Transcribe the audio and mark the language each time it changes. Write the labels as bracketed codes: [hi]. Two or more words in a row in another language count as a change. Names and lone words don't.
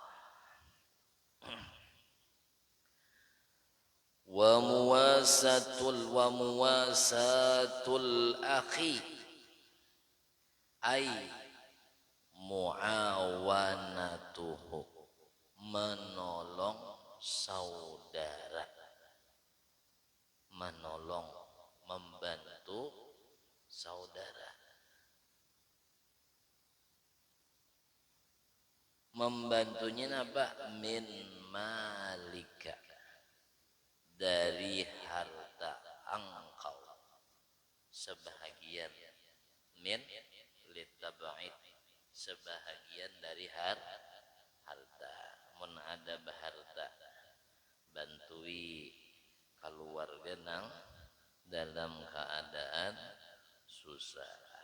[ar] ومواساة الأخ أي معاونته, [id] menolong saudara, menolong, membantu saudara. Membantunya apa? [ar] من مالك, [id] dari harta engkau, sebahagian. [ar] من للتبعيض, [id] sebahagian dari harta. [bjn] Mun ada baharta, bantui keluarga nang dalam keadaan susah.